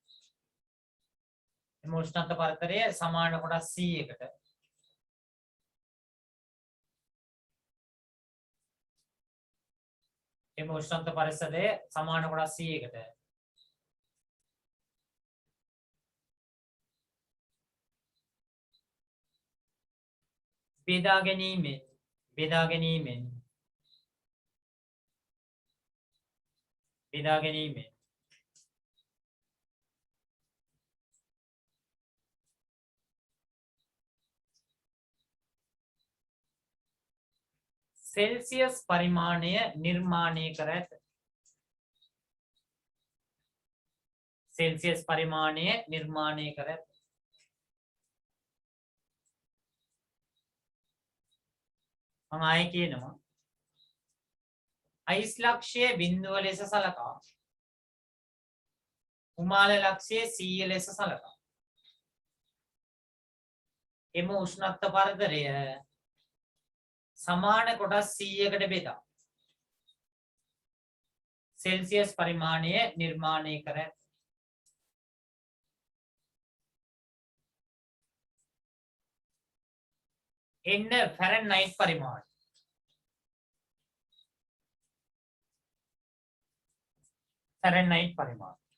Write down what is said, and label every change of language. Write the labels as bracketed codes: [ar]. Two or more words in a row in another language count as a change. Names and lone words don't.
[si] එම උෂ්ණත්ව පරතරය සමාන කොටස් 100කට එම උෂ්ණත්ව පරිසරය සමාන කොටස් 100කට බෙදා ගැනීමෙන් සෙල්සියස් පරිමාණය නිර්මාණය කර ඇත. සෙල්සියස් පරිමාණය නිර්මාණය කර ඇත. මම ආයෙ කියනවා අයිස් ලක්ෂය බිඳුව ලෙස සලකා උමාල ලක්ෂය 100 ලෙස සලකා එම උෂ්ණත්ව පරතරය සමාන කොටස් 100කට බෙදා සෙල්සියස් පරිමාණය නිර්මාණය කර ඇත. එන්න ෆැරන්හයිට් පරිමාණය. ෆැරන්හයිට් පරිමාණය.